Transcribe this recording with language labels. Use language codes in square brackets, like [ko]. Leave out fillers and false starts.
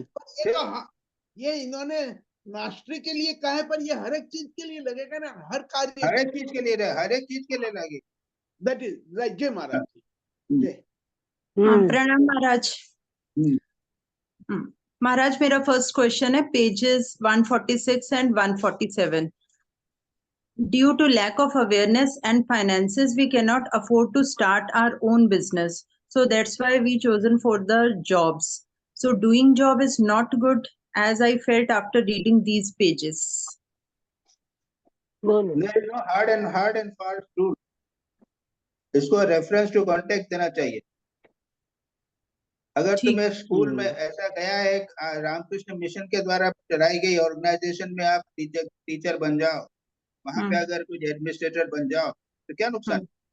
[hi] पर ये तो हाँ, ये इन्होंने मास्टरी के लिए कहा है, पर ये हर एक चीज के लिए लगेगा ना, हर कार्य हर एक चीज के लिए हर एक चीज के लिए लगे। [en] That is right. [hi] जय महाराज जी, जय। प्रणाम महाराज। महाराज मेरा फर्स्ट क्वेश्चन है pages 146 and 147. [en] Due to lack of awareness and finances, we cannot afford to start our own business. So that's why we chosen for the jobs. So doing job is not good, as I felt after reading these pages. There is no hard and fast rule. [hi] इसको reference to context देना चाहिए। अगर तुम्हें school में ऐसा गया है, Ramakrishna mission के द्वारा चलाई गई ऑर्गेनाइजेशन में आप टीचर बन जाओ, वहां पे अगर कुछ एडमिनिस्ट्रेटर बन जाओ तो क्या नुकसान?